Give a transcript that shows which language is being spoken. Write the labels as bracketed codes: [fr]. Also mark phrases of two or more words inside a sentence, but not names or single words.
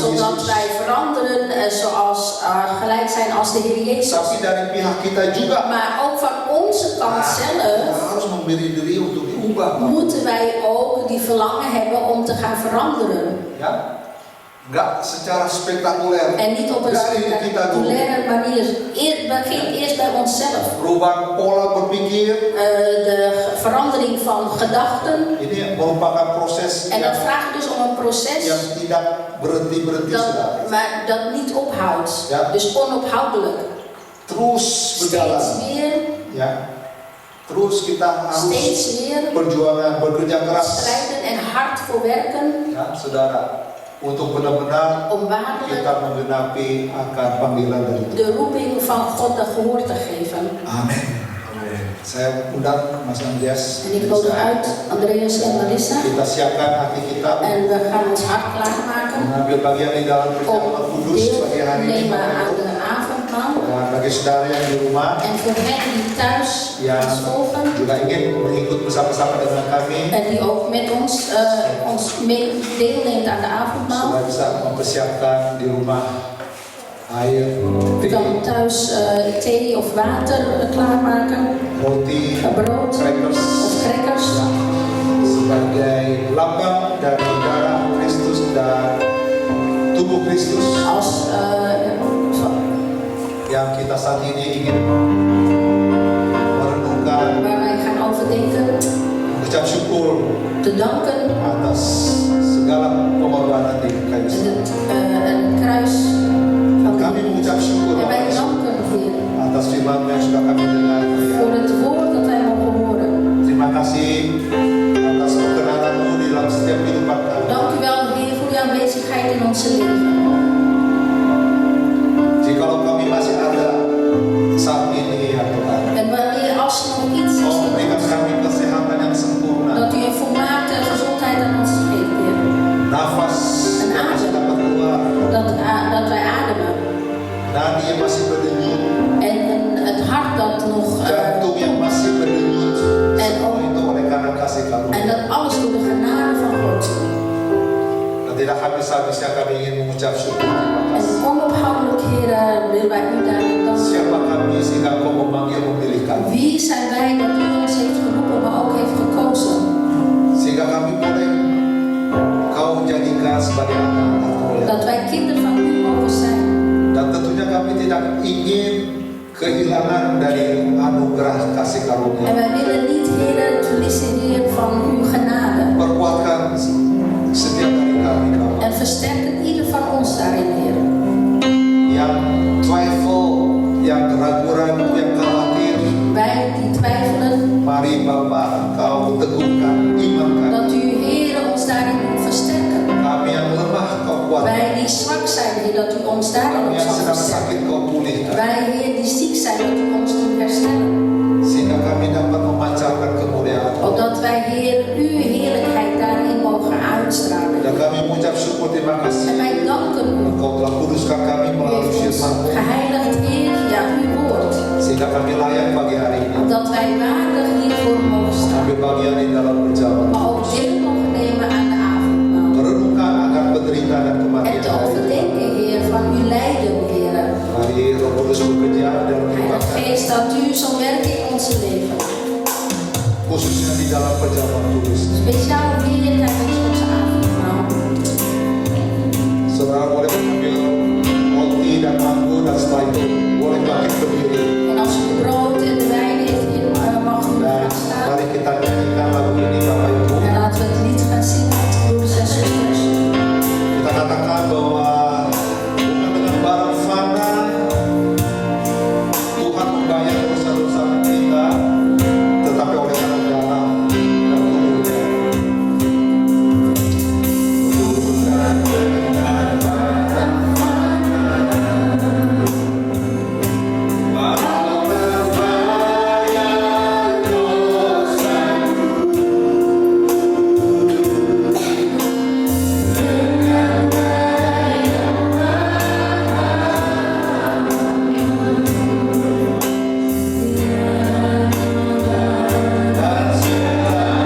[nl] zodat Yesus. wij veranderen zoals gelijk zijn als de Heer Jezus. [id] Tapi dari pihak kita juga [nl] Maar ook van onze kant zelf [id] kita harus memberi diri untuk diubah. [nl] moeten wij ook die verlangen hebben om te gaan veranderen. [id] Ya, nggak secara spektakuler. [nl] En niet op een [id] Dari kita dulu. [nl] spectaculaire manier. Begin eerst bij onszelf. [id] Perubahan pola berpikir [nl] De verandering van gedachten. [id] ini merupakan proses [nl] En dat vraagt dus om een proces [id] yang tidak berhenti [nl] maar dat niet ophoudt. Ja. Dus onophoudelijk. [id] terus berjalan. [nl] Steeds weer, [id] Ya, terus kita harus [nl] steeds weer [id] perjuangan bekerja keras. [nl] strijden en hard voor werken. [id] Ya, saudara, untuk benar-benar [nl] Om waarlijk [id] kita menggenapi akan panggilan dari Tuhan. [nl] de roeping van God de gehoor te geven. [id] Amin. Saya undang Mas Andreas. [nl] En ik nodig uit Andreas en Melissa. [id] Kita siapkan hati kita [nl] En we gaan ons hart klaarmaken [id] mengambil bagian di dalam perjamuan [nl] om [id] kudus [nl] deel [id] bagi [nl] te [id] hari ini. [nl] nemen [id] Bapak [nl] aan [id] Ibu. [nl] de avondmaal. [id] Dan bagi saudara yang di rumah [nl] En voor hen die thuis [id] yang [nl] ons volgen [id] juga ingin mengikut bersama-sama dengan kami, [nl] en die ook met ons deelneemt aan de avondmaal. [id] sudah bisa mempersiapkan di rumah air, [nl] U kan thuis thee of water klaarmaken, [id] roti, [nl] brood [id] crackers, [nl] of crackers. [id] sebagai lambang dari darah Kristus dan tubuh Kristus [nl] Als [id] yang kita saat ini ingin merenungkan, [nl] waar wij gaan overdenken, [id] mengucap syukur [nl] te danken [id] atas segala pengorbanan di kayu salib. [nl] een kruis van [id] Kami mengucap syukur [nl] En wij danken Heer [id] atas firman yang sudah kami dengar. [nl] voor het woord dat wij mogen horen. [id] Terima kasih atas perkenalan-Mu di dalam setiap kehidupan kami. [nl] Dank u wel Heer voor uw aanwezigheid in onze leven. [id] Jikalau kami masih ada saat ini ya Tuhan, [nl] En wanneer als er nog iets is, [id] Kau berikan kami kesehatan yang sempurna, [nl] dat u een volmaakte gezondheid aan ons geeft, Heer. [id] nafas yang masih dapat keluar, [nl] Dat wij ademen. [id] nadi yang masih berdenyut, [nl] En het hart dat nog... [id] jantung yang masih berdenyut, semua itu oleh karena kasih [nl] en [id] karunia. [nl] dat alles door de genade van God. [id] Dan tidak habis-habisnya kami ingin mengucap syukur terima [nl] En [id] kasih. [nl] onophoudelijk, Heer, willen wij u daarin danken. [id] Siapa kami sehingga Kau memanggil memilih kami, [nl] Wie zijn wij dat u ons heeft geroepen, maar ook heeft gekozen? [id] sehingga kami boleh Kau jadikan sebagai anak-anak-Mu ya. [nl] Dat wij kinderen van u mogen zijn. [id] Dan tentunya kami tidak ingin kehilangan dari anugerah kasih [nl] En [id] karunia. [nl] wij willen niet, Heer, het verliezen, Heer, van uw genade. [id] Perkuatkan setiap dari kami, Bapak. [nl] En versterken ieder van ons daarin, Heer. [id] Yang trifle, yang ragu-ragu, yang khawatir, [nl] Wij die twijfelen, [id] mari Bapak Engkau teguhkan, imankan. [nl] dat u, Heer, ons daarin moet versterken. [id] Kami yang lemah Kau kuatkan. [nl] Wij die zwak zijn, Heer, dat u ons daarin [id] Kami [nl] ook [id] yang [nl] zal [id] sedang [nl] versterken. [id] sakit Kau pulihkan. [nl] Wij, Heer, die ziek zijn, dat u ons doet herstellen. [id] Sehingga kami dapat memancarkan kemuliaan. [nl] Opdat wij, Heer, uw heerlijkheid daarin mogen uitstralen. [id] Dan kami mengucap syukur terima [nl] En [id] kasih. [nl] wij danken u. [id] Engkau telah kuduskan kami [nl] U [id] melalui [nl] heeft ons [id] firman-Mu. [nl] geheiligd, Heer, via uw woord. [id] Sehingga kami layak bagi hari ini. [nl] Opdat wij waardig hiervoor mogen staan. [id] Ambil bagian di dalam perjalanan. [nl] Maar ook deel mogen nemen aan de avondmaal. [id] Merenungkan akan penderitaan dan [nl] En [id] kematian [nl] te [id] hari ini. [nl] overdenken, Heer, van uw lijden, Heer. [id] Mari Roh Kudus bekerja dan [nl] Heilige [id] menyebabkan [nl] Geest, dat u [id] khususnya di dalam perjamuan kudus. [nl] Speciaal weer tijdens onze avondmaal. [id] Saudara boleh mengambil roti dan anggur dan setelah itu boleh bangkit berdiri. [nl] En als u de brood en de wijn heeft in, mag u [id] Dan [nl] gaan staan. [id] mari kita nyanyikan lagu ini Bapak Ibu. [nl] En laten we het lied gaan zingen, broeders en zusters. [id] Kita katakan bahwa bukan dengan barang fana Tuhan membayar dosa-dosa kita, tetapi oleh karena darah dan tubuhnya. Bukan dengan barang fana Kau membayar dosaku dengan daya dan cinta.